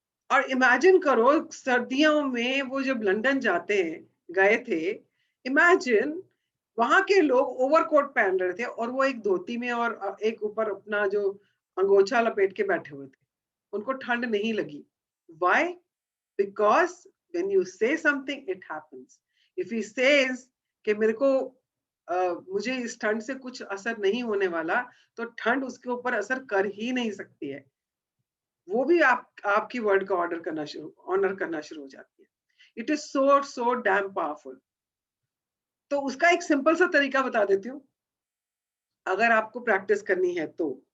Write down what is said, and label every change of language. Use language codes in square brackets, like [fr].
[hi] और इमेजिन करो, सर्दियों में वो जब लंदन गए थे, इमेजिन वहां के लोग ओवरकोट पहन रहे थे और वो एक धोती में और एक ऊपर अपना जो अंगोछा लपेट के बैठे हुए थे। उनको ठंड नहीं लगी. [en] Why? Because when you say something, it happens. If he says [hi] कि मेरे को मुझे इस ठंड से कुछ असर नहीं होने वाला, तो ठंड उसके ऊपर असर कर ही नहीं सकती है. वो भी आपकी वर्ड का ऑनर करना शुरू हो जाती है. [en] It is so damn powerful. [hi] तो उसका एक सिंपल सा तरीका बता देती हूँ, अगर आपको प्रैक्टिस करनी है तो.